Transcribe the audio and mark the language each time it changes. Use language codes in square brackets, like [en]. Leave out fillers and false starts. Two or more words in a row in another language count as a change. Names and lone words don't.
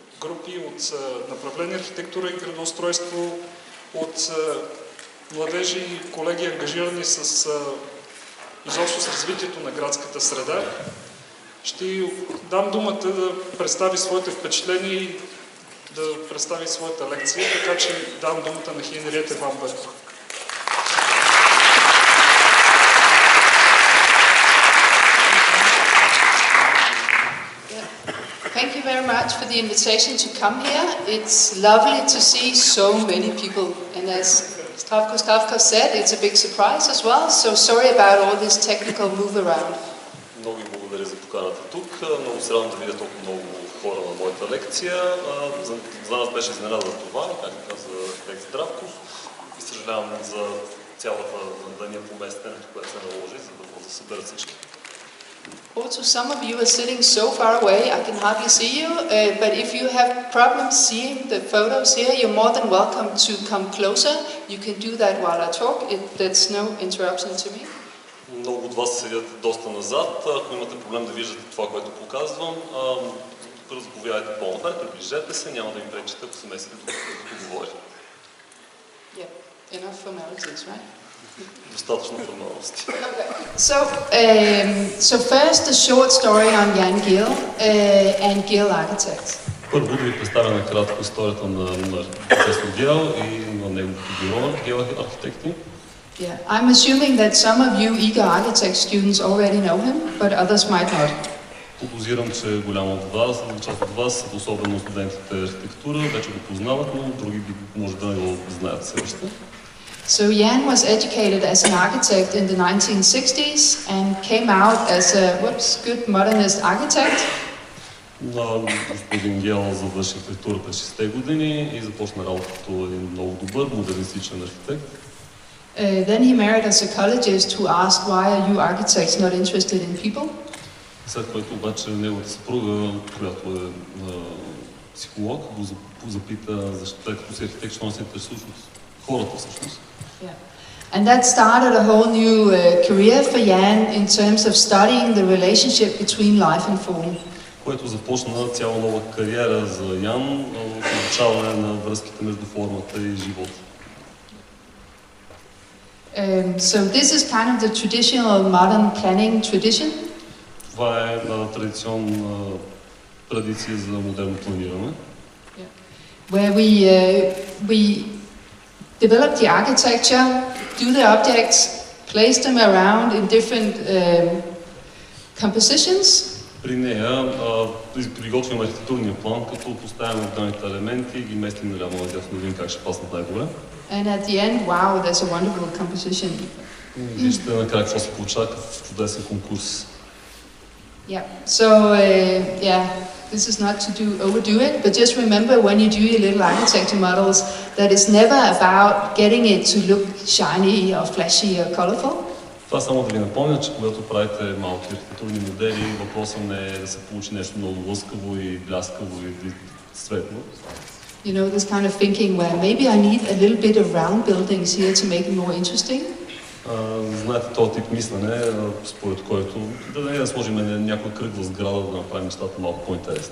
[bg] групи от направление архитектура и градоустройство, от младежи и колеги ангажирани изобщо с развитието на градската среда. Ще дам думата да представи своите впечатления и да представи своята лекция, така че дам думата на Ханриет Вамберг. [en] Thank you very much for the invitation to come here. It's lovely to see so many people, and as Stavko said, it's a big surprise as well, so sorry about all this technical move around. [bg] Много ви благодаря за поканата тук. Много се радвам да видя толкова много хора на моята лекция. За нас беше изненада за това, както каза архитект Здравков, и съжалявам за цялата дания поместенето, което се наложи, за да може да съберат всички. [en] Also, some of you are sitting so far away, I can hardly see you, but if you have problems seeing the photos here, you're more than welcome to come closer. You can do that while I talk. That's no interruption to me. [bg] Много от вас седят доста назад. Ако имате проблем да виждате това, което показвам, разговаряйте по-напред, приближете се, няма да им пречите, ако се месите докато говори. [en] Yeah, enough formalities, right? [bg] Достатъчно формалности. [en] So first a short story on Jan Geel and Geel Architects. [bg] Първо да ви представя накратко историята на професор Геел и на неговото бюро Геел архитекти. [en] Yeah, I'm assuming that some of you eager architect students already know him, but others might not. [bg] Подозирам, че голяма от вас, част от вас, особено студентите архитектура, вече го познават, но други може да не го знаят все още. [en] So Jan was educated as an architect in the 1960s and came out as a good modernist architect. [bg] Господин Геел завърши архитектура през 60-те години и започна работа като един много добър модернистичен архитект. [en] Then he married a psychologist who asked, why are you architects not interested in people? [bg] След което обаче неговата съпруга, която е психолог, го запита, защо като си архитект, що не се интересува от хората всъщност. [en] And that started a whole new career for Jan in terms of studying the relationship between life and form. [bg] Което започна цяла нова кариера за Ян в изучаване на връзките между формата и живота. [en] So this is kind of the traditional modern planning tradition. [bg] Това е традиционна традиция за модерно планиране. [en] Where we develop the architecture, do the objects, place them around in different compositions. [bg] При нея приготвим архитектурния план, като поставяме отделните елементи и ги местим наляво надясно да видим как ще паснат най-добре. [en] And at the end, wow, there's a wonderful composition. [bg] Вижте накрая какво се получава в чудесен конкурс. [en] Yeah. So this is not to overdo it, but just remember when you do your little architecture models that it's never about getting it to look shiny or flashy or colorful. [bg] Това само да ви напомня, че когато правите малки архитектурни модели, въпросът не е да се получи нещо много лъскаво и бляскаво и цветно. [en] You know, this kind of thinking where maybe I need a little bit of round buildings here to make it more interesting. [bg] Знаете този тип мислене, според който да сложим някоя кръгла сграда, да направим нещата малко по-интересни.